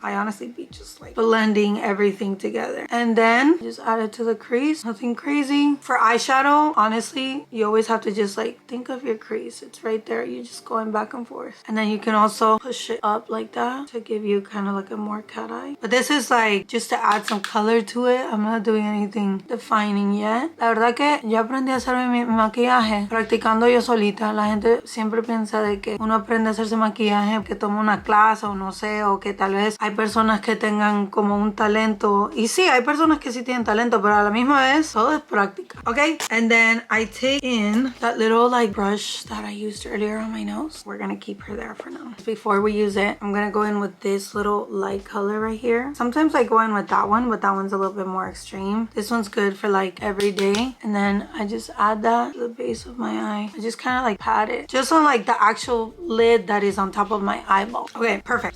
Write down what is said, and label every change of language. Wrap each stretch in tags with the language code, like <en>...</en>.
<en>I honestly be just like blending everything together, and then just add it to the crease. Nothing crazy. For eyeshadow, honestly, you always have to just like think of your crease. It's right there. You're just going back and forth, and then you can also push it up like that to give you kind of like a more cat eye. But this is like just to add some color to it. I'm not doing anything defining yet.</en> <es>La verdad que yo aprendí a hacer mi maquillaje practicando yo solita. La gente siempre piensa de que uno aprende a hacerse maquillaje que toma una clase o no sé, o que tal vez hay personas que tengan como un talento. Y sí, hay personas que sí tienen talento, pero a la misma vez todo es práctica.</es> <en>Okay, and then I take in that little like brush that I used earlier on my nose. We're gonna keep her there for now. Before we use it, I'm gonna go in with this little light color right here. Sometimes I go in with that one, but that one's a little bit more extreme. This one's good for like every day. And then I just add that to the base of my eye. I just kind of like pat it just on like the actual lid that is on top of my eyeball. Okay, perfect.</en>